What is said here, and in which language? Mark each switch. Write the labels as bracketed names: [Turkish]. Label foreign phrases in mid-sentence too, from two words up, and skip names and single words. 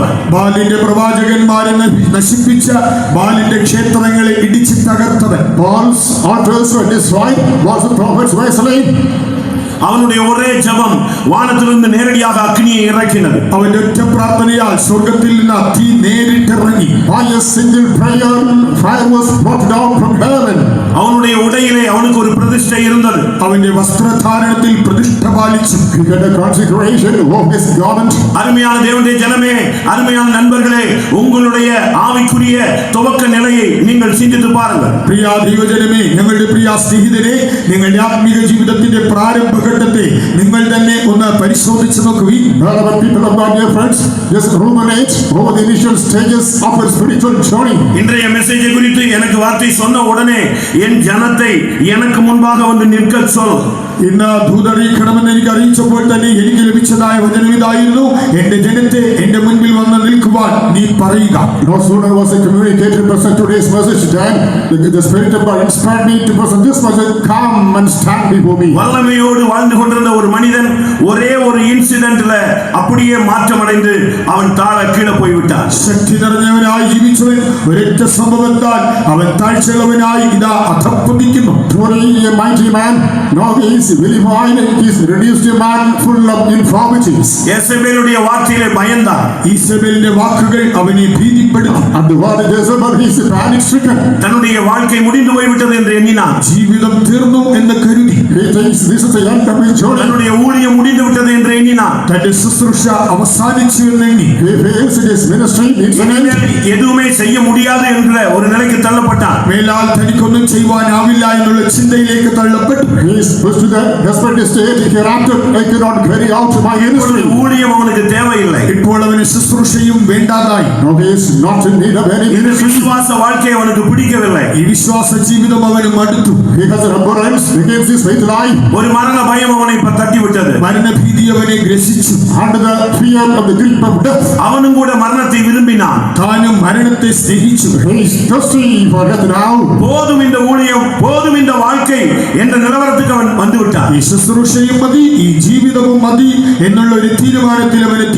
[Malayalam] ബാലിന്റെ പ്രവാചകന്മാരെ നശിപ്പിച്ച, ബാലിന്റെ ക്ഷേത്രങ്ങളെ ഇടിച്ചു തകർത്തവൻ. [English] Paul's altars were destroyed, false prophets were slain. [Tamil] அவனுடைய ஒரே ஜெபம் வானத்திலிருந்து நேரடியாக அக்னியை இறக்கினது. [Malayalam] അവന്റെ ഒറ്റ പ്രാർത്ഥനയാൽ സ്വർഗത്തിൽ നിന്ന് തീ നേരിട്ടിറങ്ങി. [English] By a single prayer, fire was brought down from heaven. [Tamil] அவனுடைய உடையிலே அவனுக்கு ஒரு பிரதிஷ்டை இருந்தது. [Malayalam] അവന്റെ വസ്ത്രധാരണത്തിൽ പ്രതിഷ്ഠ പാലിച്ചു. [English] He had a consecration of his garment. [Tamil] அருமையான தேவனுடைய ஜனமே, அருமையான நண்பர்களே, உங்களுடைய ஆவிக்குரிய துவக்க நிலையை நீங்கள் சிந்தித்து பாருங்கள். [Malayalam] പ്രിയ ദൈവജനമേ, ഞങ്ങളുടെ പ്രിയ സ്നേഹിതരെ, നിങ്ങളുടെ ആത്മീക ജീവിതത്തിന്റെ പ്രാരംഭഘട്ടത്തെ നിങ്ങൾ തന്നെ ഒന്ന് പരിശോധിച്ചു നോക്കുവിൻ. [English] Wherever people of God, dear friends, just ruminate over the initial stages of a spiritual journey. [Tamil] இன்றைய மெசேஜை குறித்து எனக்கு வார்த்தை சொன்ன உடனே என் ஜனத்தை எனக்கு முன்பாக வந்து நிற்க சொல். [Malayalam] ഇന്ന് ദൂതറിയിക്കണമെന്ന് എനിക്ക് അറിയിച്ചപ്പോൾ തന്നെ എനിക്ക് ലഭിച്ചതായ വചനം ഇതായിരുന്നു, എന്റെ ജനത്തെ എന്റെ മുൻപിൽ വന്ന് നിൽക്കുവാൻ നീ പറയുക. [English] No sooner was I communicated to present today's message than the Spirit of God inspired me to present this message. Come and stand before me. [Tamil] வல்லமையோடு வாழ்ந்து கொண்டிருந்த ஒரு மனிதன் ஒரே ஒரு இன்சிடென்ட்ல அப்படியே மாற்றமடைந்து அவன் தாழ கீழே போய்விட்டான். [Malayalam] ശക്തി നിറഞ്ഞവനായി ജീവിച്ചവൻ ഒരൊറ്റ സംഭവത്താൽ അവൻ താഴ്ചയുള്ളവനായി ഇതാ അധപ്പതിക്കുന്നു. [English] Truly a mighty man, now he is vilified, he is reduced a man full of infirmities. [Tamil] யேசபேலுடைய வார்த்தையிலே பயந்தான். [Malayalam] ഈസബേലിന്റെ വാക്കുകൾ അവനെ ഭീതിപ്പെടുത്തി. [English] At the word of Jezebel, he is panic stricken. [Tamil] தன்னுடைய வாழ்க்கை முடிந்து போய்விட்டது என்று எண்ணினான். [Malayalam] ജീവിതം തീർന്നു എന്ന് കരുതി. [English] He thinks this is the end of his journey. [Tamil] தன்னுடைய ஊழியம் முடிந்து விட்டது என்று எண்ணினான். [Malayalam] തന്റെ ശുശ്രൂഷ അവസാനിച്ചു എന്നെണ്ണി. [English] He feels that his ministry needs an end. [Tamil] எதுவுமே செய்ய முடியாது என்ற ஒரு நிலைக்கு தள்ளப்பட்டான். [Malayalam] മേലാൽ തനിക്കൊന്നും ചെയ്യുവാനാവില്ല എന്നുള്ള ചിന്തയിലേക്ക് തള്ളപ്പെട്ടു. [English] He is pushed to the a desperate state. Hereafter I cannot carry out my ministry. [Tamil] ஊழியம் அவனுக்கு தேவையில்லை. [Malayalam] ഇപ്പോൾ അവന് ശുശ്രൂഷയും വേണ്ടാതായി. [English] Now he is not in need of any [Tamil] இந்த [English] ministry. [Tamil] விசுவாச வாழ்க்கை அவனுக்கு பிடிக்கவில்லை. [Malayalam] ഈ വിശ്വാസ ജീവിതം അവന് മടുത്തു. [English] He has an abhorrence against his faith life. [Tamil] ஒரு மரண பயம் அவனை தட்டி விட்டது. [Malayalam] മരണഭീതി അവനെ ഗ്രസിച്ചു. [English] Under the fear of the grip of death. [Tamil] அவனும் கூட மரணத்தை விரும்பினான். [Malayalam] താനും മരണത്തെ സ്നേഹിച്ചു. [English] He is thirsty for death now. [Tamil] போதும் இந்த ஊழியம், போதும் இந்த வாழ்க்கை என்ற நிலவரத்துக்கு அவன் வந்து விட்டான். [Malayalam] ഈ ശുശ്രൂഷയും മതി, ഈ ജീവിതവും മതി എന്നുള്ള ഒരു തീരുമാനത്തിൽ അവനെത്തി.